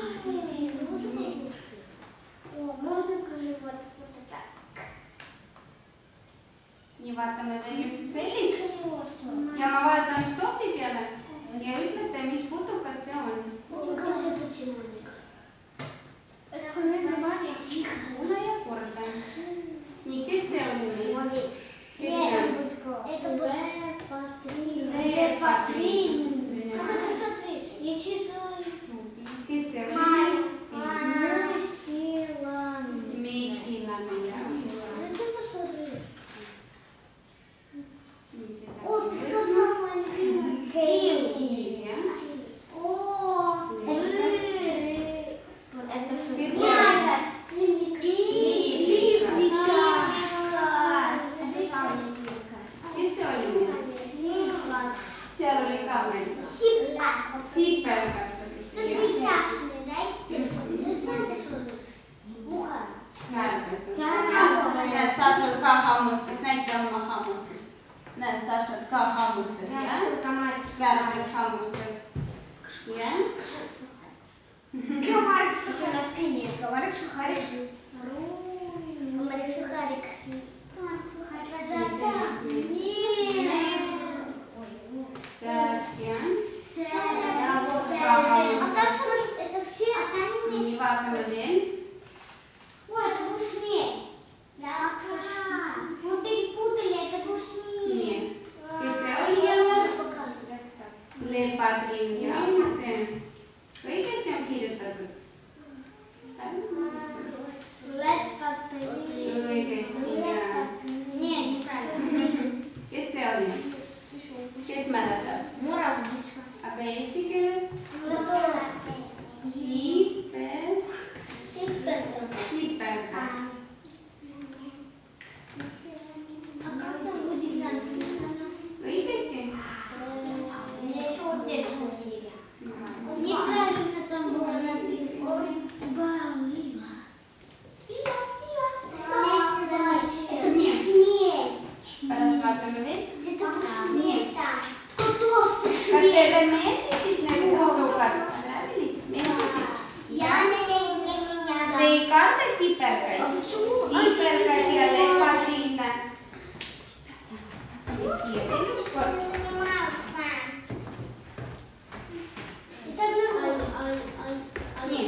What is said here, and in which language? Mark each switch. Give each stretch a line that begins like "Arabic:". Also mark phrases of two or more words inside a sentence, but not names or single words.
Estonian: Nii vaatame veel üks sellist. Ja ma vaatan stopi peale ja ütlete, mis putukas see on. Kuula ja korda. Nii, kes see oli? Kes see on? Лепатрин.
Russian: Как это смотреть? Я читаю.
Estonian: Kes see oli? Mesilane, jah.
Russian: Зачем посмотреть?
Estonian: Mesilane.
Russian: О, ты сказала любимый.
Estonian: Kiil, jah.
Russian: О, это что?
Estonian: Kes see oli? Kes see oli? Seal oli ka meil. Sipelgas oli siia. Näe, Sašal ka hammustas, näita oma hammustust. Näe, Sašal ka hammustas, jah? Kärbes hammustas. Jah?
Russian: Комарик сухарик. Комарик сухарик. Комарик сухарик. Saskia. А Саша, это все?
Estonian: Nii, vaatame veel.
Russian: Ой, это был шмель. Да. Мы перепутали, это был шмель.
Estonian: Nii. Kes see oli jälle? Lepatrin, jah, mis see? Õigesti on kirjutatud? Õigesti, jah.
Russian: Не, неправильно.
Estonian: Kes see oli? Kes mäletab?
Russian: Муравьишка.
Estonian: Aga eesti keeles? Sipelgas.
Russian: А как там будет написано?
Estonian: Õigesti?
Russian: Что здесь будет? Неправильно там было написано. Это не шмель.
Estonian: Pärast vaatame veel.
Russian: Где-то шмель. Кто
Estonian: Kas
Russian: шмель?
Estonian: teile meeldisid need putukad? Meeldisid? Te ei karda sipelgaid? Sipelgaid ja lepatriine. Siia veel üks kord. Nii.